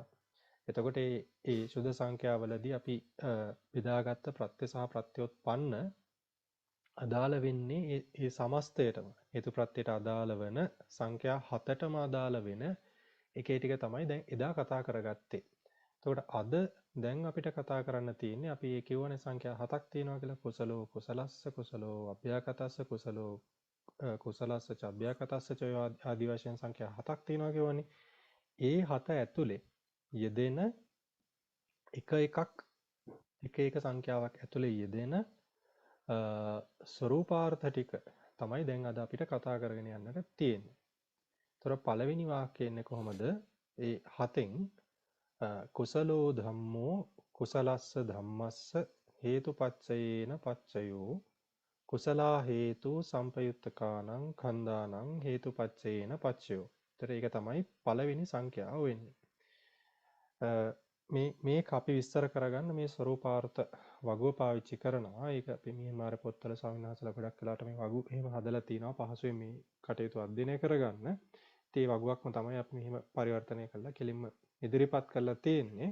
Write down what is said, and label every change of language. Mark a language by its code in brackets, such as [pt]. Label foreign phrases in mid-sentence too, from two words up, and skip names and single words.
[si] එතකොට මේ ශුද්ධ සංඛ්‍යාවලදී අපි බෙදාගත්ත ප්‍රත්‍ය සහ ප්‍රත්‍යඋත්පන්න අදාළ වෙන්නේ ඒ සමස්තයටම හේතු ප්‍රත්‍යයට අදාළ වෙන සංඛ්‍යා 7ටම අදාළ වෙන එකේ ටික තමයි දැන් එදා කතා කරගත්තේ. එතකොට අද දැන් අපිට කතා කරන්න තියෙන්නේ අපි ඒ කියවනේ සංඛ්‍යා 7ක් තියෙනවා කියලා [pi] කුසලෝ කුසලස්ස කුසලෝ අභ්‍යාකතස්ස කුසලෝ කුසලස්ස ච අභ්‍යාකතස්ස ච [si] ආදී වශයෙන් සංඛ්‍යා 7ක් තියෙනවා කියවනේ. ඒ 7 ඇතුලේ යෙදෙන එක එක සංඛ්‍යාවක් ඇතුලේ යෙදෙන ස්වරූපාර්ථ ටික තමයි දැන් අද අපිට කතා කරගෙන යන්නට තියෙන්නේ. ඒතර පළවෙනි වාක්‍යය එන්නේ කොහොමද? [pi] ඒ 7න් කුසලෝ ධම්මෝ කුසලස්ස ධම්මස්ස හේතුපච්චයේන පච්චයෝ කුසලා හේතු සම්පයුත්තකානං කන්දානං හේතුපච්චයේන පච්චයෝ. [si] ඒතර ඒක තමයි පළවෙනි සංඛ්‍යාව වෙන්නේ. මේක අපි විස්තර කරගන්න මේ ස්වරූපාර්ථ වගුව පාවිච්චි කරනවා. ඒක අපි මෙහෙමාර පොත්වල ස්වාමීන් වහන්සේලා ගොඩක් වෙලාට මේ වගු එහෙම හදලා තිනවා පහසුවෙන් මේ කටයුතු අධ්‍යයනය කරගන්න. ඒ වගුවක්ම තමයි අපි මෙහෙම පරිවර්තනය කරලා කෙලින්ම ඉදිරිපත් කරලා තියෙන්නේ.